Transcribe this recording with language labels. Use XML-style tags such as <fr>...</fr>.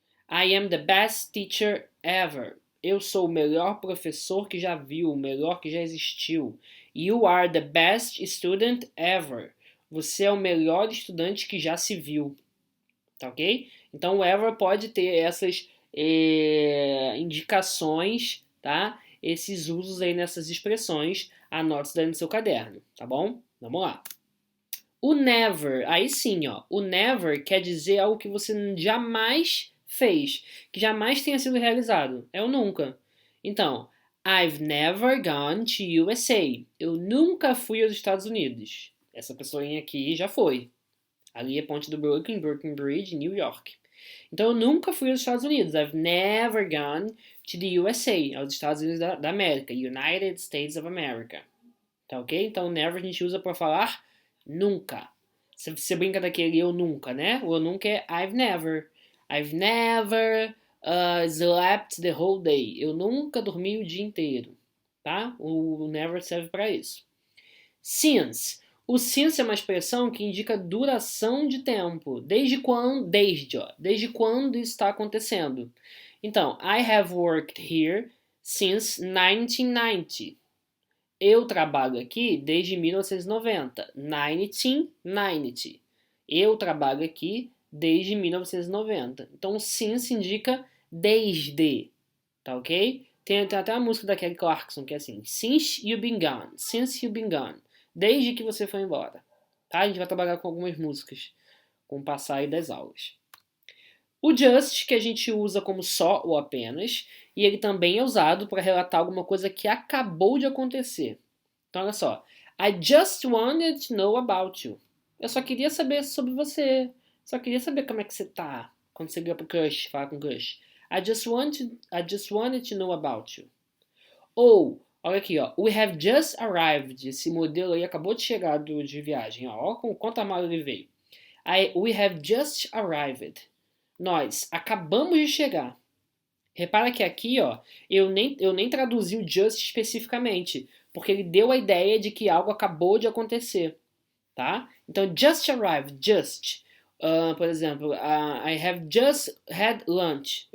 <en>I am the best teacher ever.</en> <pt>Eu sou o melhor professor que já viu, o melhor que já existiu.</pt> <en>You are the best student ever.</en> <pt>Você é o melhor estudante que já se viu. Tá ok? Então o ever pode ter essas indicações, tá? Esses usos aí nessas expressões. Anote isso daí no seu caderno, tá bom? Vamos lá. O never, aí sim, ó. O never quer dizer algo que você jamais fez, que jamais tenha sido realizado. É o nunca.</pt> <en>Então, I've never gone to USA.</en> <pt>Eu nunca fui aos Estados Unidos. Essa pessoinha aqui já foi. Ali é Ponte do Brooklyn, Brooklyn Bridge, New York. Então, eu nunca fui aos Estados Unidos.</pt> <en>I've never gone to the USA,</en> <pt>aos Estados Unidos da América.</pt> <en>United States of America.</en> <pt>Tá ok? Então, never a gente usa para falar nunca. Você brinca daquele eu nunca, né? O eu nunca é</pt> <en>I've never. I've never slept the whole day.</en> <pt>Eu nunca dormi o dia inteiro. Tá? O never serve para isso. Since. O since é uma expressão que indica duração de tempo. Desde quando isso está acontecendo.</pt> <en>Então, I have worked here since 1990.</en> <pt>Eu trabalho aqui desde 1990. 1990. Eu trabalho aqui desde 1990. Então, since indica desde. Tá ok? Tem até a música da Kelly Clarkson que é assim:</pt> <en>Since you've been gone. Since you've been gone.</en> <pt>Desde que você foi embora. Tá? A gente vai trabalhar com algumas músicas com o passar aí das aulas. O just, que a gente usa como só ou apenas, e ele também é usado para relatar alguma coisa que acabou de acontecer. Então, olha só.</pt> <en>I just wanted to know about you.</en> <pt>Eu só queria saber sobre você. Só queria saber como é que você tá. Quando você liga pro crush, fala com o crush.</pt> <en>I just wanted to know about you.</en> <pt>Ou, olha aqui, ó.</pt> <en>We have just arrived.</en> <pt>Esse modelo aí acabou de chegar de viagem. Ó. Olha com quanta mala ele veio.</pt> <en>We have just arrived.</en> <pt>Nós acabamos de chegar. Repara que aqui, ó, eu nem traduzi o just especificamente, porque ele deu a ideia de que algo acabou de acontecer, tá? Então, just arrived, just.</pt> <en>Por exemplo, I have just had lunch.</en>